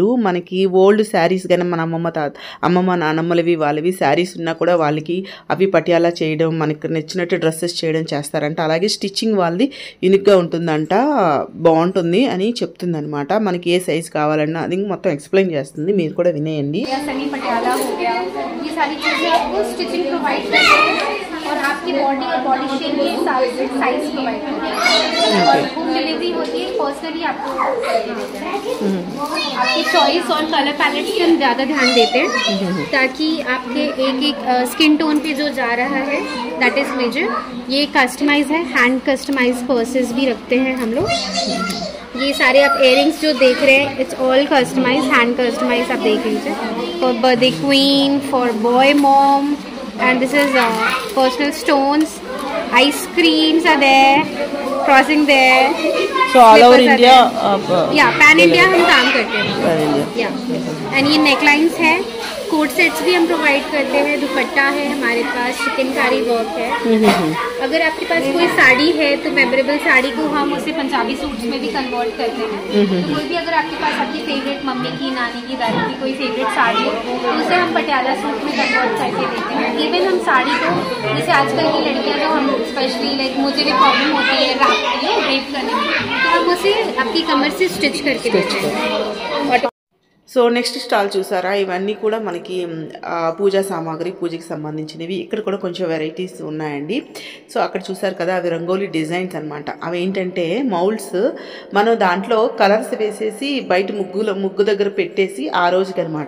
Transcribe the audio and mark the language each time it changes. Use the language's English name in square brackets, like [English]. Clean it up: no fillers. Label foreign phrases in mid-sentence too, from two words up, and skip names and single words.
[Telugu] మనకి [English] old sarees [Telugu] కానీ మన అమ్మమ్మ నానమ్మలవి వాళ్ళవి శారీస్ ఉన్నా కూడా వాళ్ళకి అవి పటియాలా చేయడం, మనకి నచ్చినట్టు డ్రెస్సెస్ చేయడం చేస్తారంట. అలాగే స్టిచ్చింగ్ వాళ్ళది యూనిక్గా ఉంటుందంట, బాగుంటుంది అని చెప్తుందనమాట. మనకి ఏ సైజ్ కావాలన్నా అది మొత్తం ఎక్స్ప్లెయిన్ చేస్తుంది, మీరు కూడా వినేయండి. [Hindi] और आपकी बॉडी और [English] body shape [Hindi] के हिसाब से साइज प्रोवाइड करते हैं और [English] home delivery [Hindi] होती है, पर्सनली आपको देते हैं. आपकी चॉइस और [English] colour palette [Hindi] पे हम ज़्यादा ध्यान देते हैं ताकि आपके एक [English] skin tone [Hindi] पे जो जा रहा है [English] that is major. [Hindi] ये कस्टमाइज है, [English] hand customize purses [Hindi] भी रखते हैं हम लोग. ये सारे आप इयरिंग्स जो देख रहे हैं [English] it's all customize, hand customize. [Hindi] आप देख लीजिए [English] for birthday queen, for boy mom. And this is personal stones, ice creams are there, crossing there. So all over India, [Hindi] yeah, [English] pan India [Hindi] हम काम करते हैं. [English] pan India. Yeah. [Hindi] And ये necklines है, [English] coat sets [Hindi] भी हम प्रोवाइड करते हैं, दुपट्टा है हमारे पास, चिकनकारी वर्क है. अगर आपके पास कोई साड़ी है तो मेमोरेबल साड़ी को हम उसे पंजाबी सूट्स में भी कन्वर्ट करते हैं. तो कोई भी अगर आपके पास आपकी फेवरेट मम्मी की, नानी की, दादी की कोई फेवरेट साड़ी हो तो उसे हम पटियाला सूट में कन्वर्ट करके देते हैं. इवन हम साड़ी को, जैसे आजकल की लड़कियां तो हम [English] specially like [Hindi] मुझे भी प्रॉब्लम होती है ड्रेप करने में, तो हम उसे आपकी कमर से स्टिच करके देते हैं. [Telugu] సో [English] next stall [Telugu] చూసారా, ఇవన్నీ కూడా మనకి పూజా సామాగ్రి, పూజకి సంబంధించినవి. ఇక్కడ కూడా కొంచెం వెరైటీస్ ఉన్నాయండి. సో అక్కడ చూసారు కదా, అవి రంగోలీ డిజైన్స్ అనమాట. అవి ఏంటంటే మౌల్డ్స్, మనం దాంట్లో కలర్స్ వేసేసి బయట ముగ్గు దగ్గర పెట్టేసి ఆ రోజుకి అనమాట.